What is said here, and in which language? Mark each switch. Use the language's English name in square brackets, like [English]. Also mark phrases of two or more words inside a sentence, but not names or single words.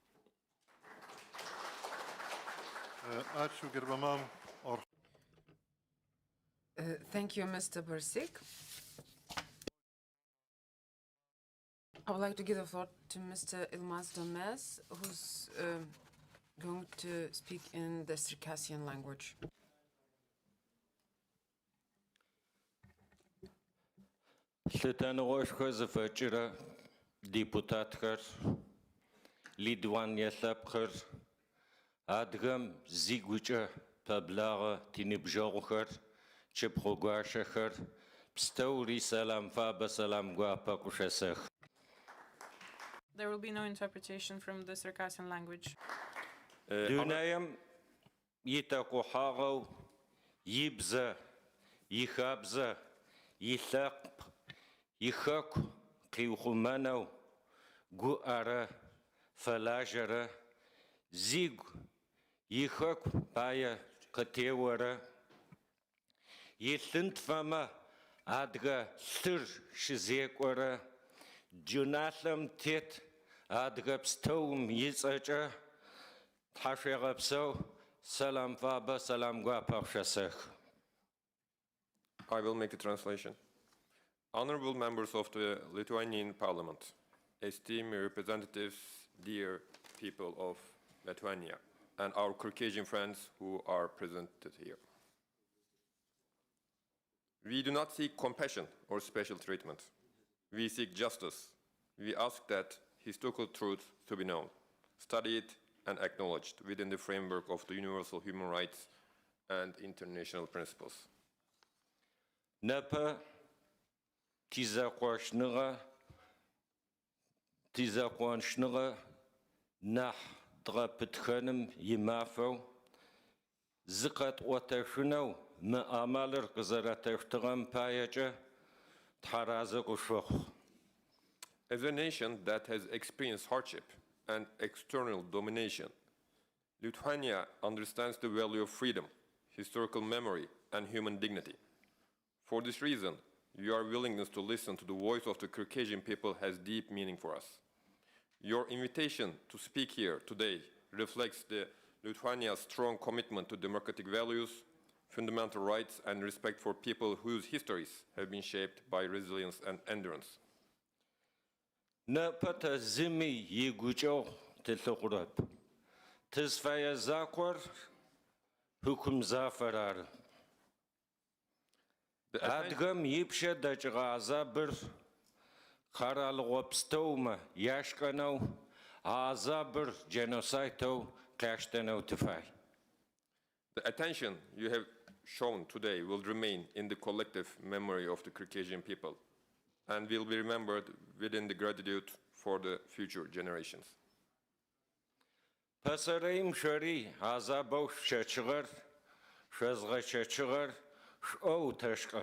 [English] Thank you, Mr. Bersik. I would like to give the floor to Mr. Ilmaz Domez, who's going to speak in the Circassian language. [Adyghe] Лътаногошко зафачира депутатхэр, Litvanialapxer, адгам зигуичӏэ пэблагъэ тиныбжэгъухэр, чъыпхъугуашэхэр, пстэури сэлам фабэ сэлам гуапэ къушэсэх. [English] There will be no interpretation from the Circassian language. [Adyghe] Дунаем итэкъухьагъэу, ибзэ, ихабзэ, илъэкъ, ихэку къиухъумэнэу, гуӏэрэ, фэлажьэрэ, зигу, ихэку пае къытеуэрэ, илъынтфэмэ адыгэ лъыр щызекӏуэрэ, джыналъэм тет адыгэ пстэум ицӏэкӏэ, тхьэшъуегъэпсэу сэлам фабэ сэлам гуапэ къушэсэх. [English] I will make the translation. Honorable members of the Lithuanian Parliament, esteemed representatives, dear people of Litvanya, and our Caucasian friends who are presented here. We do not seek compassion or special treatment. We seek justice. We ask that historical truth to be known, studied, and acknowledged within the framework of the universal human rights and international principles. [Adyghe] Нэпэ тизэкъуаншныгъэ нахь дгъэпытхэным имафэу, зыкъэтӏуэтэшынэу мы ӏэмалыр къызэрэтэштыгъэм паекӏэ тхьэразэ къышъохъу. [English] As a nation that has experienced hardship and external domination, Lithuania understands the value of freedom, historical memory, and human dignity. For this reason, your willingness to listen to the voice of the Circassian people has deep meaning for us. Your invitation to speak here today reflects the Lithuania's strong commitment to democratic values, fundamental rights, and respect for people whose histories have been shaped by resilience and endurance. [Adyghe] Нэпэ зыми игукӏэу тылъыгъурэп. Тызфэе закъор хыкум зафэр ары. Адыгэм ипшэ дэкӏыгъэ азабыр хъэралыгъо пстэумэ яшкӏэнэу, азабыр genocideэу къяштэнэу тыфай. [English] The attention you have shown today will remain in the collective memory of the Circassian people and will be remembered within the gratitude for the future generations. [Adyghe] Пасарэим шэри азабэу щэчыгъэр, шэзгъэчэчыгъэр шӏоу тэшкӏэ.